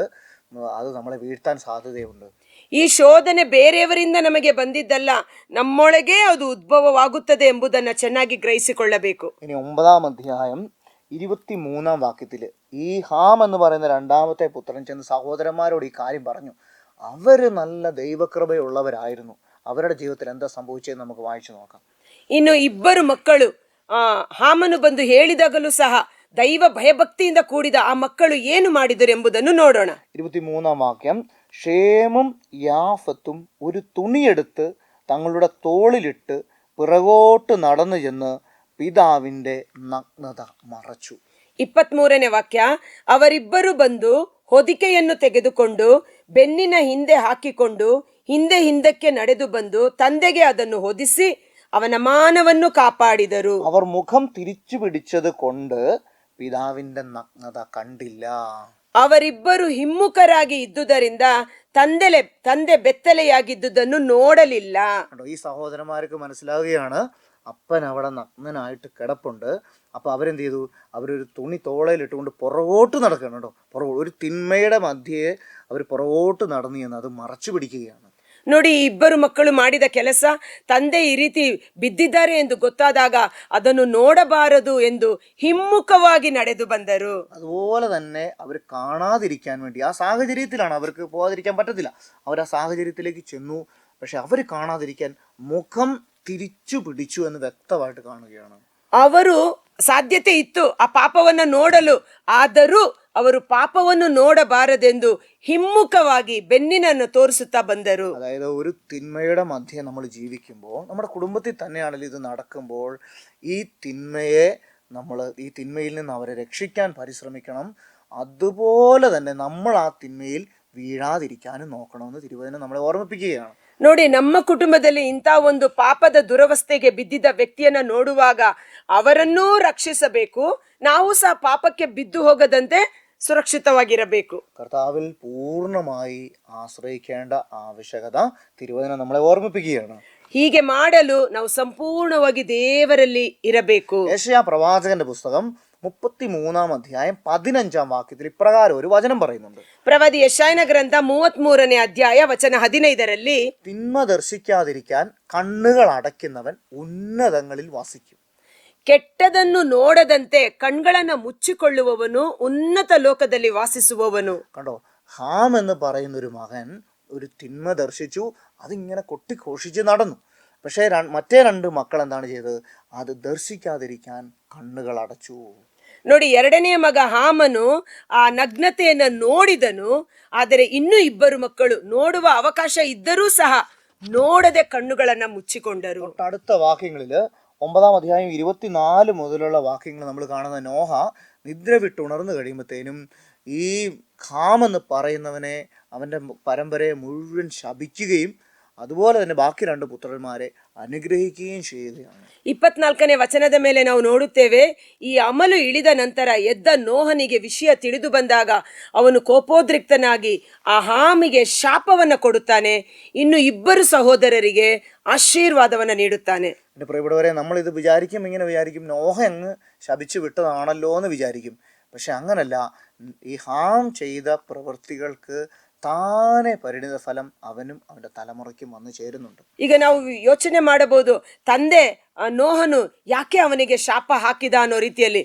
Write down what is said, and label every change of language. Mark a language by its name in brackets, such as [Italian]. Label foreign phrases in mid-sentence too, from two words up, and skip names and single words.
[Malayalam] അത് നമ്മളെ വീഴ്ത്താൻ സാധ്യതയുണ്ട്. [Kannada] ಈ ಶೋಧನೆ ಬೇರೆಯವರಿಂದ ನಮಗೆ ಬಂದಿದ್ದಲ್ಲ, ನಮ್ಮೊಳಗೆ ಅದು ಉದ್ಭವವಾಗುತ್ತದೆ ಎಂಬುದನ್ನು ಚೆನ್ನಾಗಿ ಗ್ರಹಿಸಿಕೊಳ್ಳಬೇಕು. [Malayalam] ഇനി 9-ാം അധ്യായം 23-ാം വാക്യത്തിൽ ഈ ഹാം എന്ന് പറയുന്ന രണ്ടാമത്തെ പുത്രൻ ചെന്ന് സഹോദരന്മാരോട് ഈ കാര്യം പറഞ്ഞു. അവര് നല്ല ദൈവകൃപയുള്ളവരായിരുന്നു. അവരുടെ ജീവിതത്തിൽ എന്താ സംഭവിച്ചതെന്ന് നമുക്ക് വായിച്ചു നോക്കാം. [Kannada] ಇನ್ನು ಇಬ್ಬರು ಮಕ್ಕಳು ಹಾಮನು ಬಂದು ಹೇಳಿದಾಗಲೂ ಸಹ ದೈವ ಭಯಭಕ್ತಿಯಿಂದ ಕೂಡಿದ ಆ ಮಕ್ಕಳು ಏನು ಮಾಡಿದರು ಎಂಬುದನ್ನು ನೋಡೋಣ. [Malayalam] 23-ാം വാക്യം, ഷേമും യാഫത്തും ഒരു തുണിയെടുത്ത് തങ്ങളുടെ തോളിലിട്ട് പിറകോട്ട് നടന്നു ചെന്ന് പിതാവിന്റെ നഗ്നത മറച്ചു. [Kannada] 23ನೇ ವಾಕ್ಯ, ಅವರಿಬ್ಬರು ಬಂದು ಹೊದಿಕೆಯನ್ನು ತೆಗೆದುಕೊಂಡು ಬೆನ್ನಿನ ಹಿಂದೆ ಹಾಕಿಕೊಂಡು ಹಿಂದಕ್ಕೆ ನಡೆದು ಬಂದು ತಂದೆಗೆ ಅದನ್ನು ಹೊದಿಸಿ ಅವನ ಮಾನವನ್ನು ಕಾಪಾಡಿದರು. [Malayalam] അവർ മുഖം തിരിച്ചു പിടിച്ചത് കൊണ്ട് പിതാവിന്റെ നഗ്നത കണ്ടില്ല. [Kannada] ಅವರಿಬ್ಬರು ಹಿಮ್ಮುಖರಾಗಿ ಇದ್ದುದರಿಂದ ತಂದೆ ಬೆತ್ತಲೆಯಾಗಿದ್ದುದನ್ನು ನೋಡಲಿಲ್ಲ. [Malayalam] ഈ സഹോദരന്മാർക്ക് മനസ്സിലാവുകയാണ് അപ്പൻ അവിടെ നഗ്നനായിട്ട് കിടപ്പുണ്ട്. അപ്പൊ അവരെന്ത് ചെയ്തു? അവരൊരു തുണി തോളയിലിട്ടുകൊണ്ട് പുറകോട്ട് നടക്കണം കേട്ടോ. ഒരു തിന്മയുടെ മധ്യേ അവർ പുറകോട്ട് നടന്നു എന്ന് അത് മറച്ചു പിടിക്കുകയാണ്. [Kannada] ನೋಡಿ, ಈ ಇಬ್ಬರು ಮಕ್ಕಳು ಮಾಡಿದ ಕೆಲಸ, ತಂದೆ ಈ ರೀತಿ ಬಿದ್ದಿದ್ದಾರೆ ಎಂದು ಗೊತ್ತಾದಾಗ ಅದನ್ನು ನೋಡಬಾರದು ಎಂದು ಹಿಮ್ಮುಖವಾಗಿ ನಡೆದು ಬಂದರು. [Malayalam] അതുപോലെ തന്നെ അവർ കാണാതിരിക്കാൻ വേണ്ടി ആ സാഹചര്യത്തിലാണ്, അവർക്ക് പോകാതിരിക്കാൻ പറ്റത്തില്ല. അവർ ആ സാഹചര്യത്തിലേക്ക് ചെന്നു. പക്ഷെ അവർ കാണാതിരിക്കാൻ മുഖം തിരിച്ചു പിടിച്ചു എന്ന് വ്യക്തമായിട്ട് കാണുകയാണ്. [Kannada] ಅವರು ಸಾಧ್ಯತೆ ಇತ್ತು ಆ ಪಾಪವನ್ನು ನೋಡಲು, ಆದರೂ ಅವರು ಪಾಪವನ್ನು ನೋಡಬಾರದೆಂದು ಹಿಮ್ಮುಖವಾಗಿ ಬೆನ್ನಿನನ್ನು ತೋರಿಸುತ್ತಾ ಬಂದರು. [Malayalam] അതായത് ഒരു തിന്മയുടെ മധ്യേ നമ്മൾ ജീവിക്കുമ്പോൾ, നമ്മുടെ കുടുംബത്തിൽ തന്നെയാണെങ്കിലും ഇത് നടക്കുമ്പോൾ, ഈ തിന്മയിൽ നിന്ന് അവരെ രക്ഷിക്കാൻ പരിശ്രമിക്കണം. അതുപോലെ തന്നെ നമ്മൾ ആ തിന്മയിൽ വീഴാതിരിക്കാനും നോക്കണമെന്ന് തിരുവചനം നമ്മളെ ഓർമ്മിപ്പിക്കുകയാണ്. [Kannada] ನೋಡಿ, ನಮ್ಮ ಕುಟುಂಬದಲ್ಲಿ ಇಂಥ ಒಂದು ಪಾಪದ ದುರವಸ್ಥೆಗೆ ಬಿದ್ದಿದ್ದ ವ್ಯಕ್ತಿಯನ್ನ ನೋಡುವಾಗ ಅವರನ್ನೂ ರಕ್ಷಿಸಬೇಕು, ನಾವು ಸಹ ಪಾಪಕ್ಕೆ ಬಿದ್ದು ಹೋಗದಂತೆ സുരക്ഷിതವಾಗಿರಬೇಕು. [Malayalam] കർത്താവിൽ പൂർണ്ണമായി ആശ്രയിക്കേണ്ട ആവശ്യകത തിരുവചനം നമ്മളെ ഓർമ്മിപ്പിക്കുകയാണ്. [Kannada] ಹೀಗೆ ಮಾಡಲು ನಾವು ಸಂಪೂರ್ಣವಾಗಿ ದೇವರಲ್ಲಿ ಇರಬೇಕು. [Malayalam] യെശയ്യാ പ്രവാചകന്റെ പുസ്തകം 33-ാം അധ്യായം 15-ാം വാക്യത്തിൽ ഇപ്രകാരം ഒരു വചനം പറയുന്നുണ്ട്. [Kannada] ಪ್ರವಾದಿ ಯೆಶಾಯನ ಗ್ರಂಥ 33ನೇ ಅಧ್ಯಾಯ ವಚನ 15ರಲ್ಲಿ, [Malayalam] തിന്മ ദർശിക്കാതിരിക്കാൻ കണ്ണുകൾ അടയ്ക്കുന്നവൻ ഉന്നതങ്ങളിൽ വസിക്കും. [Kannada] ಕೆಟ್ಟದನ್ನು ನೋಡದಂತೆ ಕಣ್ಗಳನ್ನ ಮುಚ್ಚಿಕೊಳ್ಳುವವನು ಉನ್ನತ ಲೋಕದಲ್ಲಿ ವಾಸಿಸುವವನು. [Malayalam] കണ്ടോ, ഹാം എന്ന് പറയുന്ന ഒരു മകൻ ഒരു തിന്മ ദർശിച്ചു, അതിങ്ങനെ കൊട്ടിഘോഷിച്ച് നടന്നു. പക്ഷേ മറ്റേ രണ്ട് മക്കൾ എന്താണ് ചെയ്തത്? അത് ദർശിക്കാതിരിക്കാൻ കണ്ണുകൾ അടച്ചു. [Kannada] ನೋಡಿ, ಎರಡನೆಯ ಮಗ ಹಾಮನು ಆ ನಗ್ನತೆಯನ್ನ ನೋಡಿದನು, ಆದರೆ ಇನ್ನೂ ಇಬ್ಬರು ಮಕ್ಕಳು ನೋಡುವ ಅವಕಾಶ ಇದ್ದರೂ ಸಹ ನೋಡದೆ ಕಣ್ಣುಗಳನ್ನ ಮುಚ್ಚಿಕೊಂಡರು. [Malayalam] അടുത്ത വാക്യങ്ങളില് 9-ാം അധ്യായം 24 മുതലുള്ള വാക്യങ്ങൾ നമ്മൾ കാണുന്ന നോഹ നിദ്ര വിട്ടുണർന്നു കഴിയുമ്പോഴത്തേനും ഈ ഹാം എന്ന് പറയുന്നവനെ, അവന്റെ പരമ്പരയെ മുഴുവൻ ശപിക്കുകയും അതുപോലെ തന്നെ ബാക്കി രണ്ട് പുത്രന്മാരെ അനുഗ്രഹിക്കുകയും ചെയ്യുകയാണ്. [Kannada] 24ನೇ ವಚನದ ಮೇಲೆ ನಾವು ನೋಡುತ್ತೇವೆ, ಈ ಅಮಲು ಇಳಿದ ನಂತರ ಎದ್ದ ನೋಹನಿಗೆ ವಿಷಯ ತಿಳಿದು ಬಂದಾಗ ಅವನು ಕೋಪೋದ್ರಿಕ್ತನಾಗಿ ಆ ಹಾಮಿಗೆ ಶಾಪವನ್ನ ಕೊಡುತ್ತಾನೆ, ಇನ್ನು ಇಬ್ಬರು ಸಹೋದರರಿಗೆ ಆಶೀರ್ವಾದವನ್ನ ನೀಡುತ್ತಾನೆ. [Malayalam] എൻ്റെ പ്രിയപ്പെട്ടവരെ, നമ്മളിത് ഇങ്ങനെ വിചാരിക്കും നോഹ അങ്ങ് ശപിച്ചു വിട്ടതാണല്ലോ എന്ന് വിചാരിക്കും. പക്ഷെ അങ്ങനല്ല. ഈ ഹാം ചെയ്ത പ്രവൃത്തികൾക്ക് താനേ പരിണിത ഫലം അവനു അവന തലമുറക്കെ ವന്നു ചേരുന്നുണ്ട്. [Kannada] ಈಗ ನಾವು ಯೋಚನೆ ಮಾಡಬಹುದು, ತಂದೆ ನೋಹನು ಯಾಕೆ ಅವನಿಗೆ ಶಾಪ ಹಾಕಿದ ಅನ್ನೋ ರೀತಿಯಲ್ಲಿ.